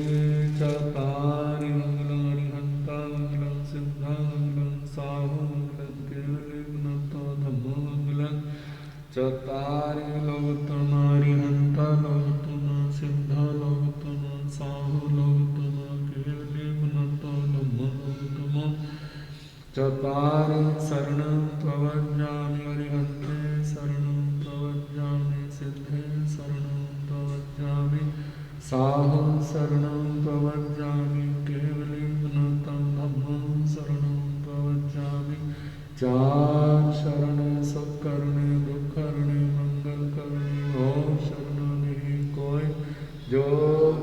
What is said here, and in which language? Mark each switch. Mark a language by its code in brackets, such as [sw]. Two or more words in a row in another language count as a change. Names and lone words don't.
[pra] चतारि मंगलम् अरिहंता मंगलम् सिद्धा मंगलम् साहु मंगलम् केवली गुणतो धम्मो मंगलम् चतारि लोकतम अरिहंता लोकतम सिद्धा लोकतम साहु लोकतम केवली गुणतो धम्मो लोकतम चतारि शरणं प्रवज्जामि अरिहन्ते शरणं प्रवज्जामि सिद्धे शरणं प्रवज्जामि साहु शरणं प्रवज्जामि केवली गुणतं धम्मं शरणं प्रवज्जामि [hi] चार शरणे सत्करणे दुःखरणे मंगल करणे ओम शरण नहीं कोई जो